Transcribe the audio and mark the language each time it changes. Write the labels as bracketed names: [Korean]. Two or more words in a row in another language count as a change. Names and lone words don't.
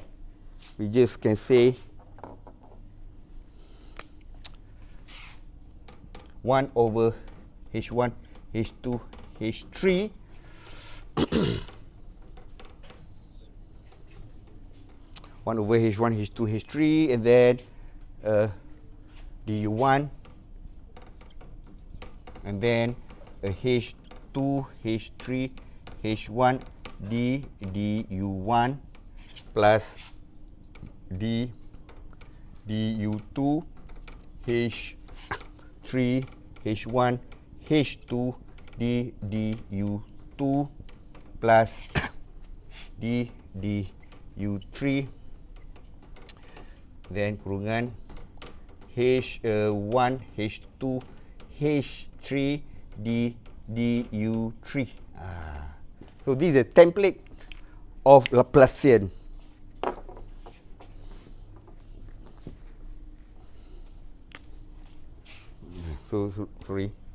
[English] We just can say 1 over H1, H2, H3 1 over H1, H2, H3, and then du1, and then H2, H3, H1, du1 plus du2, H3, H1, H2, du2 plus du3, then kurungan H1, H2, H3, du3. So this is a template of Laplacian. So sorry.